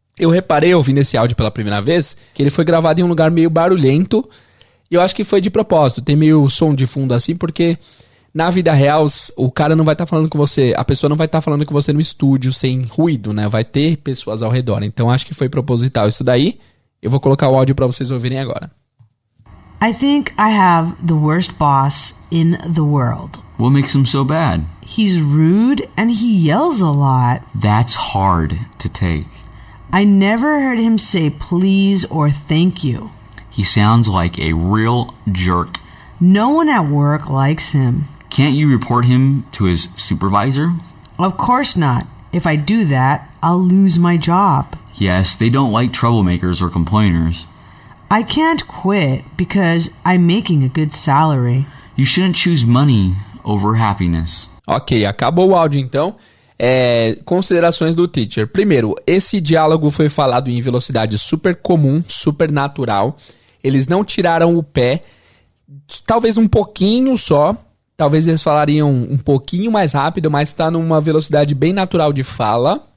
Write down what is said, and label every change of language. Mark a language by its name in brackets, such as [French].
[Portuguese] Eu reparei, ouvindo esse áudio pela primeira vez, que ele foi gravado em um lugar meio barulhento. E eu acho que foi de propósito. Tem meio som de fundo assim, porque na vida real, o cara não vai estar falando com você, a pessoa não vai estar falando com você no estúdio sem ruído, né? Vai ter pessoas ao redor. Então, acho que foi proposital isso daí. Eu vou colocar o áudio para vocês ouvirem agora. [English] I think I have the worst boss in the world. What makes him so bad? He's rude and he yells a lot. That's hard to take. I never heard him say please or thank you. He sounds like a real jerk. No one at work likes him. Can't you report him to his supervisor? Of course not. If I do that, I'll lose my job. Yes, they don't like troublemakers or complainers. I can't quit because I'm making a good salary. You shouldn't choose money over happiness. [Portuguese] Ok, acabou o áudio então. Considerações do teacher. Primeiro, esse diálogo foi falado em velocidade super comum, super natural. Eles não tiraram o pé, talvez um pouquinho só. Talvez eles falariam um pouquinho mais rápido, mas está numa velocidade bem natural de fala.